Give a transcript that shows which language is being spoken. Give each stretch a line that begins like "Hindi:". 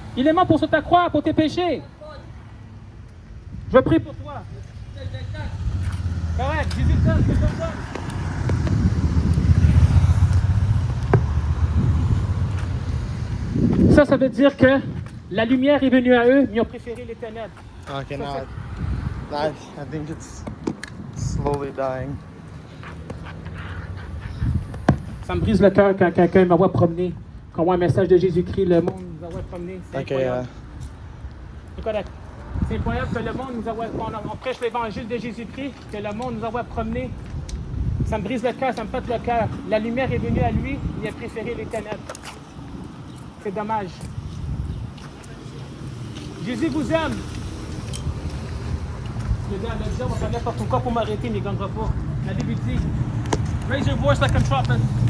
French: Il est mort pour sur ta croix, pour tes péchés. Je prie pour toi. Correct, Jésus t'aime, je te pardonne. Ça veut dire que la lumière est venue à eux, mais ils ont préféré les ténèbres.
English: Okay, now I think it's slowly dying.
French: Ça me brise le cœur quand quelqu'un m'envoie promener, qu'on voit un message de Jésus-Christ, le monde nous envoie promener. C'est incroyable. C'est correct. C'est incroyable que le monde nous envoie, on prêche l'évangile de Jésus-Christ, que le monde nous envoie promener. Ça me brise le cœur, ça me pète le cœur. La lumière est venue à lui, il a préféré les ténèbres. C'est dommage. Jésus vous aime. Le diable va faire n'importe quoi pour m'arrêter, mais il ne gagnera pas. La Bible dit,
English: raise your voice like a trumpet.